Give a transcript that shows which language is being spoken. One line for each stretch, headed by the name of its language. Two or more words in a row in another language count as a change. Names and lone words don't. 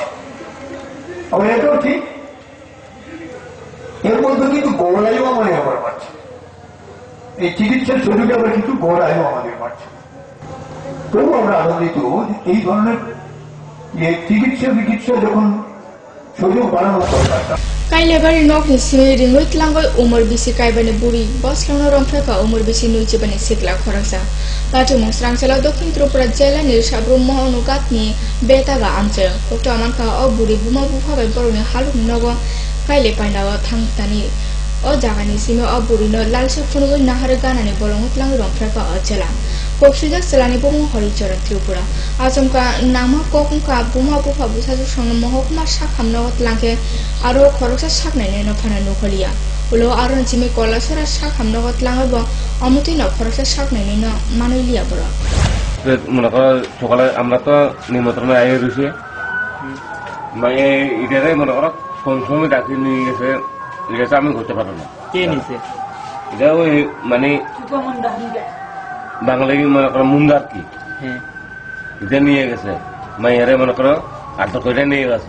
Bangla: আবার এটাও ঠিক, এর মধ্যে কিন্তু গৌড়ায়ু আমাদের আবার বাড়ছে। এই চিকিৎসার শরীরে আবার কিছু গৌড়ায়ু আমাদের বাড়ছে। তবু আমরা আনন্দিত এই ধরনের চিকিৎসা যখন সুযোগ বাড়ানোর দরকার।
Kok Borok: Kailebari nok ni simi ringwit langoi umur bisi kaibani buri bos langno rompheka umur bisi nuijibani sikla khorasa patu mungsrang sela dokhin tripura jela ni sabrum mohonugat ni betaga amche okto amanka o buri buma bufa bai boroni haluk nogo kaile pandawa thangtani o jagani simi o buri no lalsa phunugoi nahare ganani bolongut lang rompheka o jela Popsijak selani bomo horicharan Tripura Achomka nama kokungka buma bufa busasu song mohokma shakham nogot langke aro khoroksa shaknai no phana nukholiya ulo aro jimi kolasora shakham nogot langabo amuti no khoroksa shaknai no manoiliya bora
Bangla: মনে করো সকালে আমরা তো নিমন্ত্রণে আই রয়েছি মানে এটাতে মনে করো কোন সময় ডাকি নিয়ে গেছে আমি করতে পারবো না। কে নিছে এটা ওই মানে বাঙালি মনে করো মুন্দার কি এটা নিয়ে গেছে মাইয়ারে মনে করো আটক করে নিয়ে গেছে।